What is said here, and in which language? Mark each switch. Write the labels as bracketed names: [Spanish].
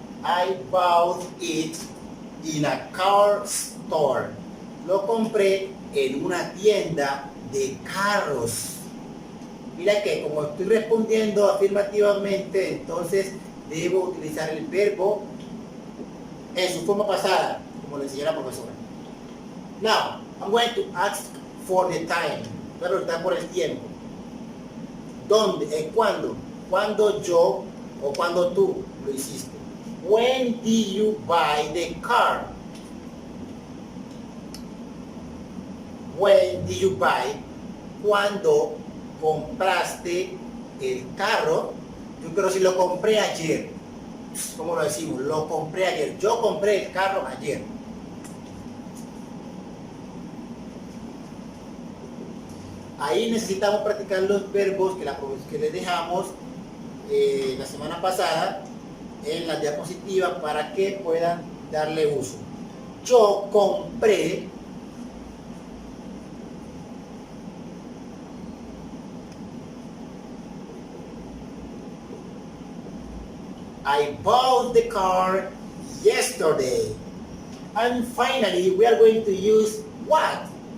[English] I bought it in a car store. [Spanish] Lo compré en una tienda de carros. Mira que como estoy respondiendo afirmativamente, entonces debo utilizar el verbo en su forma pasada, como le enseñó la profesora. [English] Now, I'm going to ask for the time. [Spanish] Voy a preguntar por el tiempo. ¿Dónde? ¿Cuándo? ¿Cuándo yo o cuándo tú lo hiciste? [English] When did you buy the car? When did you buy? [Spanish] ¿Cuándo compraste el carro? Yo creo si lo compré ayer. ¿Cómo lo decimos? Lo compré ayer. Yo compré el carro ayer. Ahí necesitamos practicar los verbos que les dejamos la semana pasada en la diapositiva para que puedan darle uso. Yo compré [English] I bought the car yesterday. And finally, we are going to use what?